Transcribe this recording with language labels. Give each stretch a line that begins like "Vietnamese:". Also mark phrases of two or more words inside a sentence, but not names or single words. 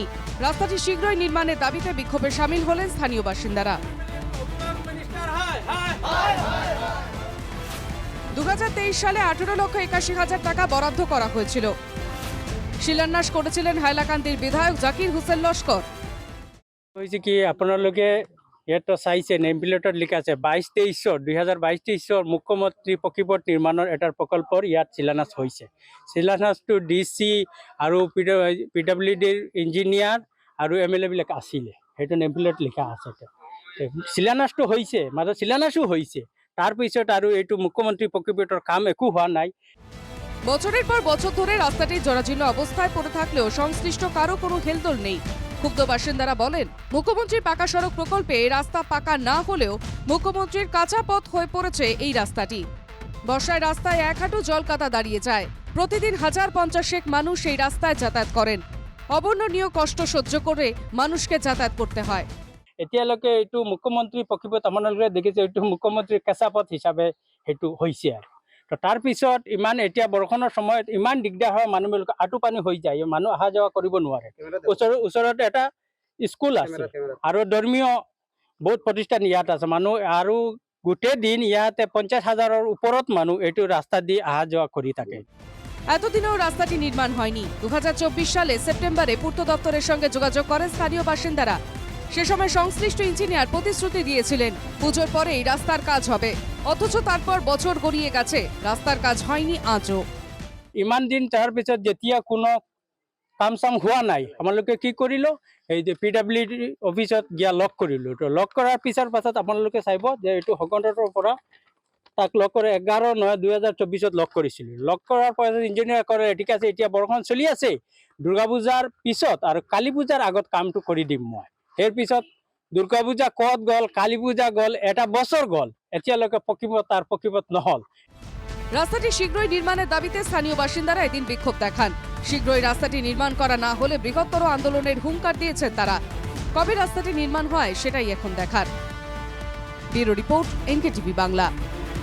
Bangla: রাস্তাটি শীঘ্রই নির্মাণের দাবিতে বিক্ষোভে সামিল হলেন স্থানীয় বাসিন্দারা। ২০২৩ সালে ১৮,৮১,০০০ টাকা বরাদ্দ করা হয়েছিল। শিলান্যাস করেছিলেন হাইলাকান্দির বিধায়ক জাকির হোসেন লস্কর।
Assamese: হয়েছে কি আপনালোকে এটা চাইছে
English: name plateত
Assamese: লিখা আছে ২২-২৩ মুখ্যমন্ত্রী পক্ষীপথ নিৰ্মাণৰ এটাৰ প্ৰকল্পৰ ইয়াত শিলান্যাস হৈছে। শিলান্যাসটো ডিচি আৰু PWDৰ ইঞ্জিনিয়াৰ আৰু MLA বিলাক আছিলে, সেইটো
English: name plate
Assamese: লিখা আছে। শিলান্যাসটো হৈছে, মাজত শিলান্যাসো হৈছে, তাৰপিছত আৰু এইটো মুখ্যমন্ত্রী পক্ষীপথৰ কাম একো হোৱা নাই।
Bangla: বছরের পর বছর ধরে রাস্তাটি জরাজীর্ণ অবস্থায় পড়ে থাকলেও সংশ্লিষ্ট কারো কোনো হেলদোল নেই। ক্ষুব্ধ বাসিন্দারা বলেন, মুখ্যমন্ত্রীর পাকা সড়ক প্রকল্পে রাস্তা পাকা না হলেও মুখ্যমন্ত্রীর কাঁচা পথ হয়ে পড়েছে এই রাস্তাটি। বর্ষায় রাস্তায় এক হাঁটু জলকাদা দাঁড়িয়ে যায়। প্রতিদিন ১০৫০ মানুষ এই রাস্তায় যাতায়াত করেন। অবর্ণনীয় কষ্ট সহ্য করে মানুষকে যাতায়াত করতে হয়।
Assamese: এতিয়ালৈকে এইটো মুখ্যমন্ত্রী পক্ষীপথ আপোনালোকে দেখিছে, এইটো মুখ্যমন্ত্রীৰ কেঁচা পথ হিচাপে সেইটো হৈছে আৰু। তো তাৰপিছত ইমান এতিয়া বৰষুণৰ সময়ত ইমান দিগদাৰ হয়, মানুহবিলাক আঁঠু পানী হৈ যায়, মানুহ অহা যোৱা কৰিব নোৱাৰে। ওচৰত এটা স্কুল আছে আৰু ধৰ্মীয় বহুত প্ৰতিষ্ঠান ইয়াত আছে। মানুহ আৰু গোটেই দিন ইয়াতে ৫০,০০০-ৰ ওপৰত মানুহ এইটো রাস্তা দিয়ে অহা যোৱা কৰি থাকে।
Bangla: এতদিনেও রাস্তাটি নির্মাণ হয়নি। ২০২৪ সালে সেপ্টেম্বরে পূর্ত দপ্তরের সঙ্গে যোগাযোগ করেন স্থানীয় বাসিন্দারা। সে সময় সংশ্লিষ্ট ইঞ্জিনিয়ার প্রতিশ্রুতি দিয়েছিলেন পুজোর পরেই রাস্তার কাজ হবে, অথচ তারপর বছর গড়িয়ে গেছে, রাস্তার কাজ হয়নি আজও।
Assamese: ইমান দিন তাৰ পিছত যেতিয়া কোনো কাম চাম হোৱা নাই, আপোনালোকে কি কৰিলো, এই যে PWD অফিসত গিয়া লগ কৰিলো। তো লগ কৰাৰ পাছত আপোনালোকে চাইব যে এইটো হকণ্ডৰ পৰা তাক লগ কৰে 11/৯/২০২৪ লগ কৰিছিলো। লগ কৰাৰ পাছত ইঞ্জিনিয়াৰ কৰে ঠিক আছে, এতিয়া বৰষুণ চলি আছে, দুৰ্গা পূজাৰ পিছত আৰু কালী পূজাৰ আগত কামটো কৰি দিম মই। এর পিছত দুর্গা পূজা কত গল, কালী পূজা গল, এটা বছর গল, এতিয়ালৈকে পক্ষীপথ নহল।
Bangla: রাস্তাটি শীঘ্রই নির্মাণের দাবিতে স্থানীয় বাসিন্দারা এদিন বিক্ষোভ দেখান। শীঘ্রই রাস্তাটি নির্মাণ করা না হলে বৃহত্তর আন্দোলনের হুঙ্কার দিয়েছেন তারা। কবে রাস্তাটি নির্মাণ হয় সেটাই এখন দেখার। ব্যুরো রিপোর্ট, NKTV বাংলা।